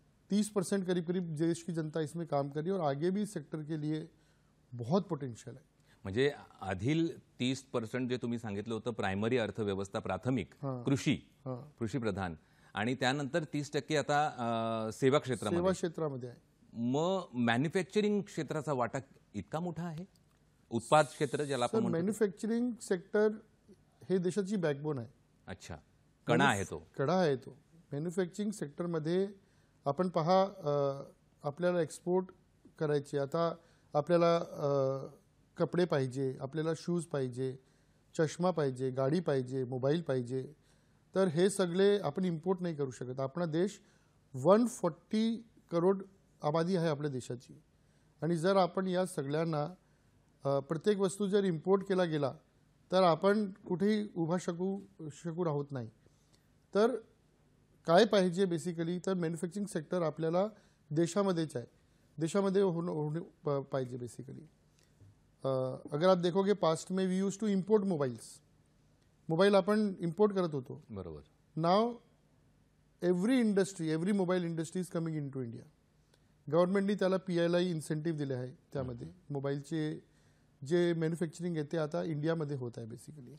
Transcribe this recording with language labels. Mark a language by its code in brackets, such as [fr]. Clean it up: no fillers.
[hi] 30% करीब देश की जनता इसमें काम कर रही है और आगे भी इस सेक्टर के लिए बहुत पोटेंशियल है. [mr] म्हणजे आधील 30% जे तुम्ही सांगितलं होतं प्रायमरी अर्थव्यवस्था, प्राथमिक कृषी प्रधान, आणि त्यानंतर 30% आता सेवा क्षेत्रामध्ये आहे. मग मॅन्युफॅक्चरिंग क्षेत्राचा वाटा इतका मोठा आहे? उत्पाद क्षेत्र ज्याला आपण म्हणतो. मॅन्युफॅक्चरिंग सेक्टर हे देशाची बॅकबोन आहे. अच्छा, कणा आहे तो. मॅन्युफॅक्चरिंग सेक्टरमध्ये आपण पहा, आपल्याला एक्सपोर्ट करायचे. आता आपल्याला कपडे पाहिजे, आपल्याला शूज पाहिजे, चष्मा पाहिजे, गाडी पाहिजे, मोबाईल पाहिजे. तर हे सगळे आपण इम्पोर्ट नाही करू शकत. आपला देश 140 करोड आबादी आहे आपल्या देशाची आणि जर आपण या सगळ्यांना प्रत्येक वस्तू जर इम्पोर्ट केला गेला तर आपण कुठेही उभा शकू राहत नाही. तर काय पाहिजे बेसिकली, तर मॅन्युफॅक्चरिंग सेक्टर आपल्याला देशामध्येच आहे, देशामध्ये होणे पाहिजे बेसिकली. [hi] अगर आप देखोगे पास्ट में [en] we use to import mobile [mr] आपण इम्पोर्ट करत होतो. बरोबर. [en] Now every mobile industry is coming into India. [mr] गव्हर्नमेंटनी त्याला PLI इन्सेंटिव्ह दिले आहे. त्यामध्ये मोबाईलचे जे मॅन्युफॅक्चरिंग आहे ते आता इंडियामध्ये होत आहे बेसिकली.